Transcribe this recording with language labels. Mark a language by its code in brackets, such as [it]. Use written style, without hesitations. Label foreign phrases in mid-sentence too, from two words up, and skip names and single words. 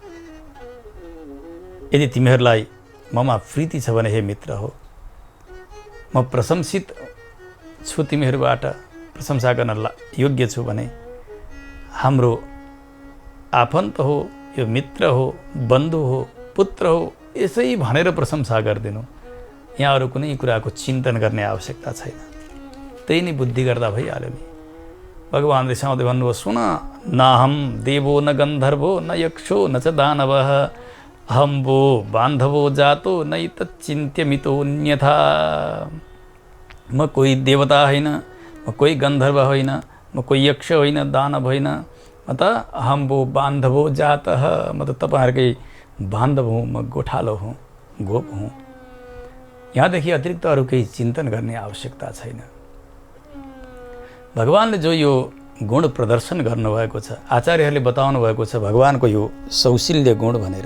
[ne] यदि तिमीहरूलाई ममा प्रीति छ भने हे मित्र हो, म प्रशंसित छु, तिमीहरूबाट प्रशंसा गर्न योग्य छु भने हाम्रो आफन्त हो, यो मित्र हो, बन्धु हो, पुत्र हो, यसै भनेर प्रशंसा गरिदिनु। यहाँ अरू कुनै कुराको चिन्तन गर्ने आवश्यकता छैन। त्यही नै बुद्धि गर्दा भइहाल्यो नि। भगवान रिसाउँदै भन्नुभयो, सुन, [sa] नाहम देवो न गन्धर्वो न यक्षो न च दानवः अहं वो बान्धवो जातो नैतच्चिन्त्यमितो अन्यथा। [ne] म कोही देवता होइन, म कोही गन्धर्व होइन, म कोही यक्ष होइन, दानव होइन, म त [sa] अहं वो बान्धवो जातः, [ne] म त तपाईँहरूकै बान्धव हुँ, म गोठालो हुँ, गोप हुँ। यहाँदेखि अतिरिक्त अरू केही चिन्तन गर्ने आवश्यकता छैन। भगवानले जो यो गुण प्रदर्शन गर्नुभएको छ, आचार्यहरूले बताउनु भएको छ भगवानको यो सौशील्य गुण भनेर।